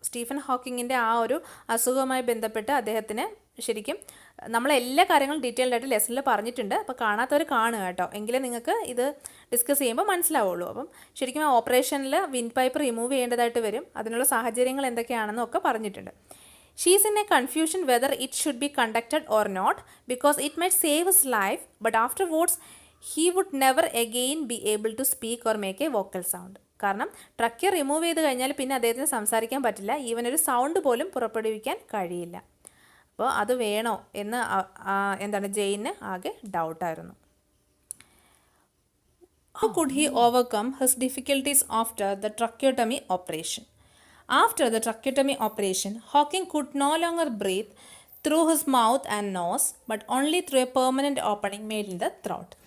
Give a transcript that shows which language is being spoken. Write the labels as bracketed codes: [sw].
[ml] Stephen ഹോക്കിങ്ങിൻ്റെ ആ ഒരു അസുഖവുമായി ബന്ധപ്പെട്ട് അദ്ദേഹത്തിന് ശരിക്കും നമ്മളെല്ലാ കാര്യങ്ങളും ഡീറ്റെയിൽഡ് ആയിട്ട് ലെസണിൽ പറഞ്ഞിട്ടുണ്ട്. അപ്പോൾ കാണാത്തവർ കാണുക കേട്ടോ, എങ്കിലേ നിങ്ങൾക്ക് ഇത് ഡിസ്കസ് ചെയ്യുമ്പോൾ മനസ്സിലാവുള്ളൂ. അപ്പം ശരിക്കും ആ ഓപ്പറേഷനിൽ വിൻ പൈപ്പ് റിമൂവ് ചെയ്യേണ്ടതായിട്ട് വരും. അതിനുള്ള സാഹചര്യങ്ങൾ എന്തൊക്കെയാണെന്നും ഒക്കെ പറഞ്ഞിട്ടുണ്ട്. [en] She is in a confusion whether it should be conducted or not because it might save his life, but afterwards he would never again be able to speak or make a vocal sound. [ml] കാരണം ട്രക്യ remove ചെയ്ത് കഴിഞ്ഞാൽ പിന്നെ അദ്ദേഹത്തിന് സംസാരിക്കാൻ പറ്റില്ല, even ഒരു sound പോലും പുറപ്പെടുവിക്കാൻ കഴിയില്ല. അപ്പോൾ അത് വേണോ എന്ന് എന്താണ് ജെയിന് ആകെ ഡൗട്ടായിരുന്നു. [en] How could he overcome his difficulties after the tracheotomy operation? After the tracheotomy operation, Hawking could no longer breathe through his mouth and nose, but only through a permanent opening made in the throat.